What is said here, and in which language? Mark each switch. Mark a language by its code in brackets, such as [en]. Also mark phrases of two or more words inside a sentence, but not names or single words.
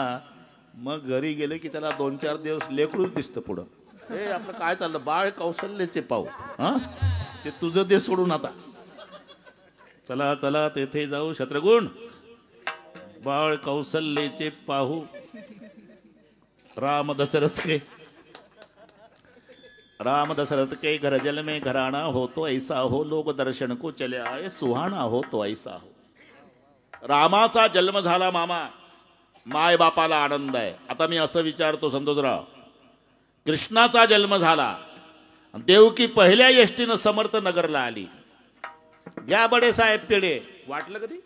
[mr] मग घरी गेले की त्याला 2-4 दिवस लेकरूच दिसतं पुढं. हे आपलं काय चाललं? बाळ कौशल्याचे पाहू. हा, ते तुझं ते सोडून आता चला चला तेथे जाऊ. शत्रुघ्न, बाळ कौशल्याचे पाहू. [hi] राम दशरथ के घर जल में घराना हो तो ऐसा हो, लोक दर्शन को चले आए सुहाना हो तो ऐसा हो. [mr] रामाचा जन्म झाला मामा, माय बापाला आनंद आहे. आता मी असं विचारतो संतोषराव, कृष्णाचा जन्म झाला, देवकी पहिल्या एसटीनं समर्थ नगरला आली. या बडे साहेब पेढे वाटलं कधी?